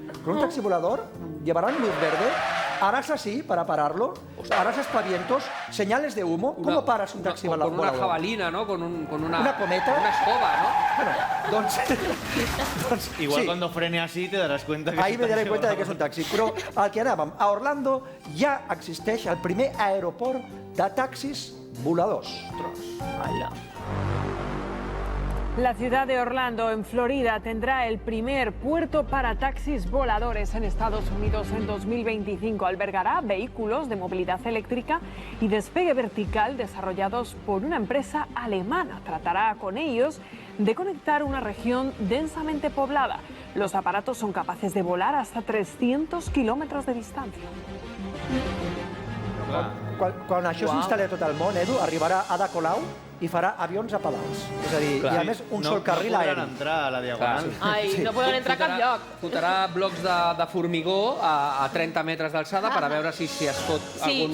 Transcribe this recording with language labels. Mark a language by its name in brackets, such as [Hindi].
[Spanish] Con un taxi volador llevarán luz verde, harás así para pararlo, harás aspavientos, señales de humo. ¿Cómo paras un taxi volador? Con una jabalina, ¿no? Con una cometa. Una escoba, ¿no? Bueno, igual cuando frene así te darás cuenta que ahí me daré cuenta de que és un taxi. [Catalan] Però al que anàvem, a Orlando ja existeix el primer aeroport de taxis voladors. [Spanish] La ciudad de Orlando, en Florida, tendrá el primer puerto para taxis voladores en Estados Unidos en 2025. Albergará vehículos de movilidad eléctrica y despegue vertical desarrollados por una empresa alemana. Tratará con ellos de conectar una región densamente poblada. Los aparatos son capaces de volar hasta 300 kilómetros de distancia. [Catalan] Quan això s'instal·li a tot el món, Edu, arribarà Ada Colau i farà avions a pedals. És a dir, i a més un sol carril aeri. No podran entrar a la diagonal. No poden entrar a cap lloc. Fotrà blocs de formigó a 30 metres d'alçada per a veure si es pot algun...